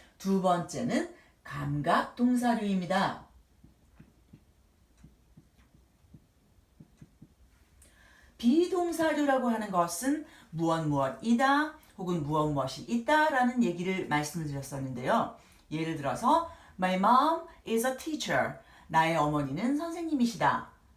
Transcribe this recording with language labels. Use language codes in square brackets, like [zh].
[ko] 두 번째는 감각동사류입니다. 비동사류라고 하는 것은 무엇이다 혹은 무엇이 있다라는 얘기를 말씀을 드렸었는데요. 예를 들어서 [en] My mom is a teacher. [ko] 나의 어머니는 선생님이시다.